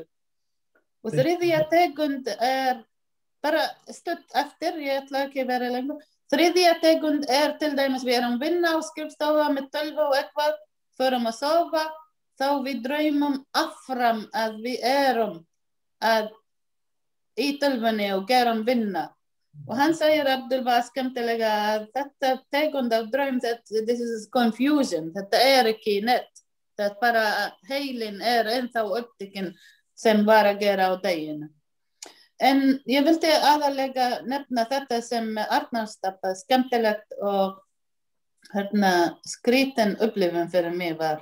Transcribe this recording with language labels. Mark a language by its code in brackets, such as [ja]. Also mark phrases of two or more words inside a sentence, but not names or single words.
[is] Og þriðja tegund bara stutt eftir, ég ætla ekki að vera lengur, Þriðja tegund til dæmis við erum vinna á skrifstofa með tölvu og eitthvað, förum að sofa, þá við draumum áfram að við erum í tölvunni og gerum vinna. Og hann segir Abdullah skemmtilega að þetta tegund af draum, [en] this is confusion, [is] þetta ekki nett, þetta bara heilin ennþá upptekinn sem var að gera á daginn. En ég vildi aðalega nefna þetta sem Arnarstapa skemmtilegt og skrítin upplifun fyrir mig var.